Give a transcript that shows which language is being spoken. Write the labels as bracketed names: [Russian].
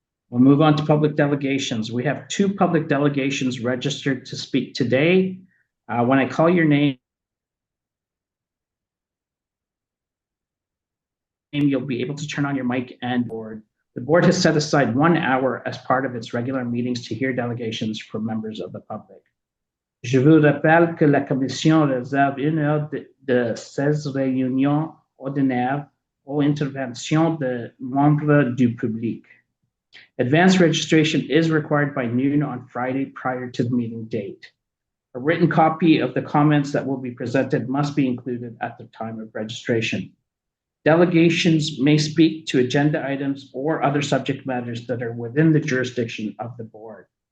[English] We'll move on to public delegations. We have 2 public delegations registered to speak today. When I call your name, you'll be able to turn on your mic and board. The board has set aside 1 hour as part of its regular meetings to hear delegations from members of the public. [French] Je vous rappelle que la Commission réserve 1 heure de ses réunions ordinaires aux interventions de membres du public. [English] Advanced registration is required by noon on Friday prior to the meeting date. A written copy of the comments that will be presented must be included at the time of registration. Delegations may speak to agenda items or other subject matters that are within the jurisdiction of the board.